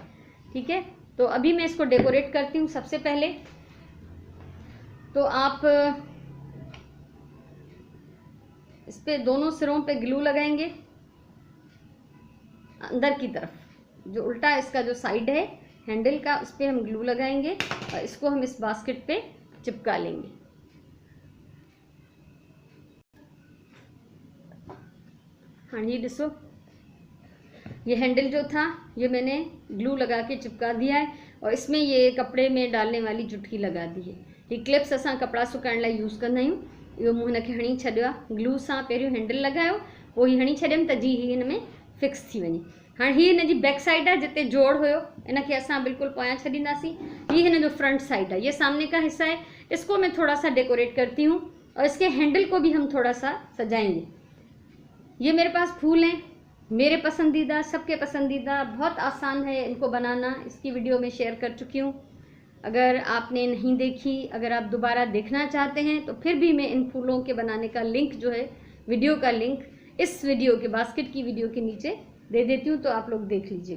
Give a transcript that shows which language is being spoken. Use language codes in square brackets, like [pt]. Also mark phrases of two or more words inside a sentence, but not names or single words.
[hi] ठीक है, तो अभी मैं इसको डेकोरेट करती हूँ। सबसे पहले तो आप इस पे दोनों सिरों पे ग्लू लगाएंगे, अंदर की तरफ जो उल्टा इसका जो साइड है हैंडल का, उस पर हम ग्लू लगाएंगे और इसको हम इस बास्केट पे चिपका लेंगे। हाँ, ये दिसो, ये हैंडल जो था ये मैंने ग्लू लगा के चिपका दिया है और इसमें ये कपड़े में डालने वाली चुटकी लगा दी है। [sd] ये क्लिप्स असां कपड़ा सुकाइण लाइ यूज़ कंदा आहियूं। इहो मूं हिनखे हणी छॾियो आहे ग्लू सां, पहिरियों हैंडल लॻायो पोइ ही हणी छॾियमि त जी ही हिन में फिक्स थी वञे। हाँ, ही हिन जी [en] back side [sd] है, जिते जोड़ हुयो इनके असां बिल्कुल पोयां छॾींदासीं। ही हिन जो [en] front side [hi] है, ये सामने का हिस्सा है। इसको मैं थोड़ा सा डेकोरेट करती हूँ और इसके हैंडल को भी हम थोड़ा सा सजाएंगे। ये मेरे पास फूल हैं, मेरे पसंदीदा, सबके पसंदीदा, बहुत आसान है इनको बनाना। इसकी वीडियो में शेयर कर चुकी हूँ, अगर आपने नहीं देखी, अगर आप दोबारा देखना चाहते हैं तो फिर भी मैं इन फूलों के बनाने का लिंक जो है, वीडियो का लिंक इस वीडियो के बास्केट की वीडियो के नीचे दे देती हूँ, तो आप लोग देख लीजिएगा।